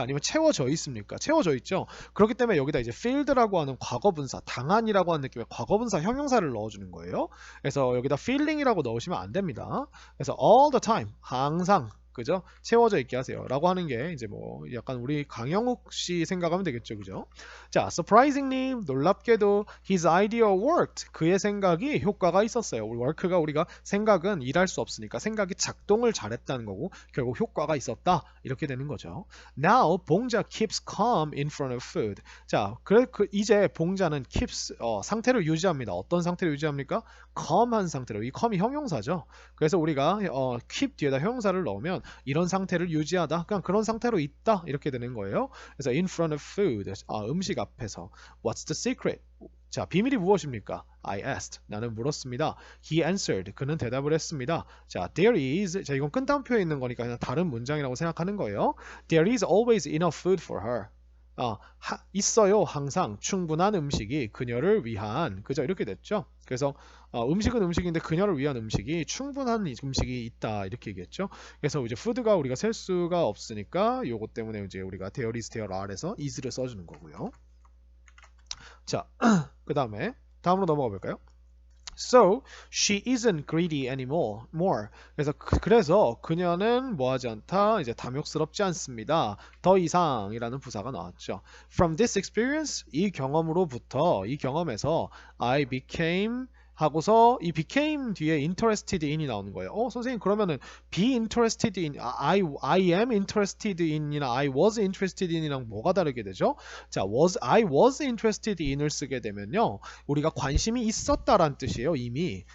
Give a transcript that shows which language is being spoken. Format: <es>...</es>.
<ko>아니면 채워져 있습니까? 채워져 있죠. 그렇기 때문에 여기다 이제 filled라고 하는 과거분사, 당한이라고 하는 느낌의 과거분사 형용사를 넣어주는 거예요. 그래서 여기다 feeling이라고 넣으시면 안 됩니다. 그래서</ko> <en>all the time,</en> <ko>항상, 그죠? 채워져 있게 하세요. 라고 하는 게 이제 뭐 약간 우리 강영욱 씨 생각하면 되겠죠. 그죠?</ko> <en>자, surprisingly,</en> <ko>놀랍게도</ko> <en>his idea worked.</en> <ko>그의 생각이 효과가 있었어요. work가 우리가 생각은 일할 수 없으니까 생각이 작동을 잘했다는 거고 결국 효과가 있었다. 이렇게 되는 거죠.</ko> <en>Now, 봉자 keeps calm in front of food.</en> <ko>자, 이제 봉자는 keeps 상태를 유지합니다. 어떤 상태를 유지합니까? calm한 상태로. 이 calm이 형용사죠. 그래서 우리가 keep 뒤에다 형용사를 넣으면 이런 상태를 유지하다, 그냥 그런 상태로 있다 이렇게 되는 거예요. 그래서</ko> <en>in front of food,</en> <ko>음식 앞에서.</ko> <en>What's the secret? 자,</en> <ko>비밀이 무엇입니까?</ko> <en>I asked.</en> <ko>나는 물었습니다.</ko> <en>He answered.</en> <ko>그는 대답을 했습니다. 자,</ko> <en>there is.</en> <ko>자, 이건 끈따옴표에 있는 거니까 그냥 다른 문장이라고 생각하는 거예요.</ko> <en>There is always enough food for her.</en> <ko>있어요. 항상 충분한 음식이 그녀를 위한. 그죠? 이렇게 됐죠. 그래서 음식은 음식인데 그녀를 위한 음식이 충분한 음식이 있다 이렇게 얘기했죠. 그래서 이제 food가 우리가 셀 수가 없으니까 요것 때문에 이제 우리가</ko> <en>there is, there are</en> <ko>에서 is를 써주는 거고요. 자, 그 다음에 다음으로 넘어가 볼까요?</ko> <en>So she isn't greedy anymore.</en> <ko>그래서 그녀는 뭐하지 않다. 이제 탐욕스럽지 않습니다. 더 이상이라는 부사가 나왔죠.</ko> <en>From this experience,</en> <ko>이 경험에서</ko> <en>I became</en> <ko>하고서 이 became 뒤에 interested in이 나오는 거예요. 선생님 그러면은</ko> <en>be interested in, I am interested in이나 I was interested in이랑</en> <ko>뭐가 다르게 되죠? 자,</ko> <en>I was interested in</en> <ko>을 쓰게 되면요, 우리가 관심이 있었다란 뜻이에요 이미.</ko>